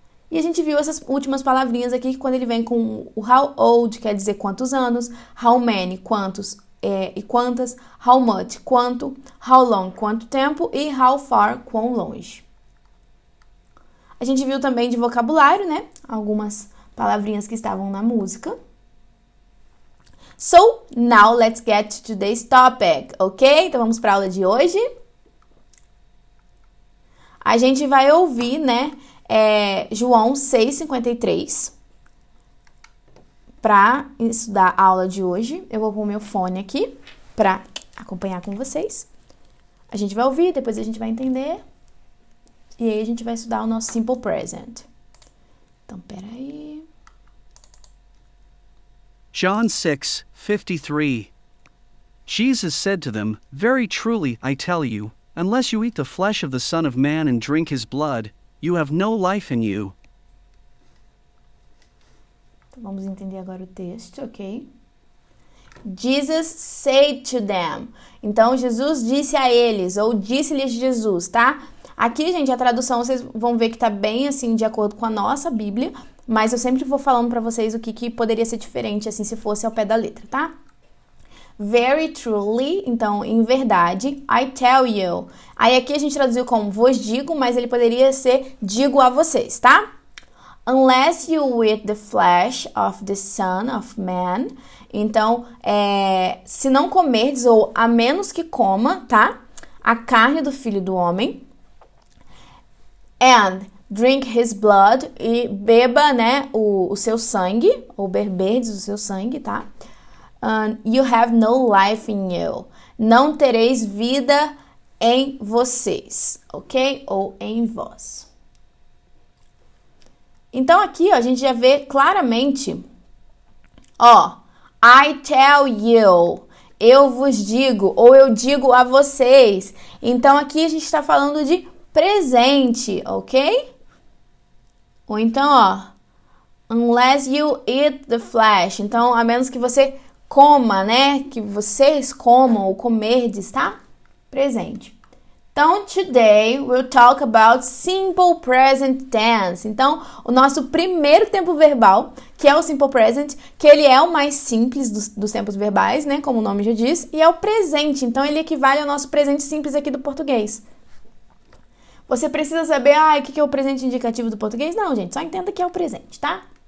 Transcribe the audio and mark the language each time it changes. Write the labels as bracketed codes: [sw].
[pt] E a gente viu essas últimas palavrinhas aqui, quando ele vem com o how old, quer dizer quantos anos, how many, quantos e quantas, how much, quanto, how long, quanto tempo e how far, quão longe. A gente viu também de vocabulário, né? Algumas palavrinhas que estavam na música. [en] So, now let's get to today's topic, ok? [pt] Então vamos para a aula de hoje. A gente vai ouvir, né, João 6,53 para estudar a aula de hoje. Eu vou pôr meu fone aqui para acompanhar com vocês. A gente vai ouvir, depois a gente vai entender. E aí a gente vai estudar o nosso Simple Present. Então, peraí. [en] John 6:53. Jesus said to them, "Very truly I tell you, unless you eat the flesh of the Son of Man and drink his blood, you have no life in you." [pt] Então, vamos entender agora o texto, ok? [en] Jesus said to them. [pt] Então, Jesus disse a eles, ou disse-lhes Jesus, tá? Aqui, gente, a tradução vocês vão ver que tá bem, assim, de acordo com a nossa Bíblia, mas eu sempre vou falando pra vocês o que poderia ser diferente, assim, se fosse ao pé da letra, tá? [en] Very truly, [pt] então, em verdade, [en] I tell you. [pt] Aí aqui a gente traduziu como vos digo, mas ele poderia ser digo a vocês, tá? [en] Unless you eat the flesh of the Son of Man. [pt] Então, se não comerdes, ou a menos que coma, tá? A carne do Filho do Homem. [en] And drink his blood, [pt] e beba, né, o seu sangue, ou beberdes o seu sangue, tá? [en] You have no life in you. [pt] Não tereis vida em vocês, [en] ok? [pt] Ou em vós. Então aqui, ó, a gente já vê claramente, ó, [en] I tell you, [pt] eu vos digo, ou eu digo a vocês. Então aqui a gente está falando de presente, ok? Ou então, ó, [en] unless you eat the flesh. [pt] Então, a menos que você coma, né? Que vocês comam ou comerdes, tá? Presente. [en] Então, today we'll talk about simple present tense. [pt] Então, o nosso primeiro tempo verbal, que é o simple present, que ele é o mais simples dos tempos verbais, né? Como o nome já diz, e é o presente. Então, ele equivale ao nosso presente simples aqui do português. Você precisa saber, o que é o presente indicativo do português? Não, gente, só entenda que é o presente, tá?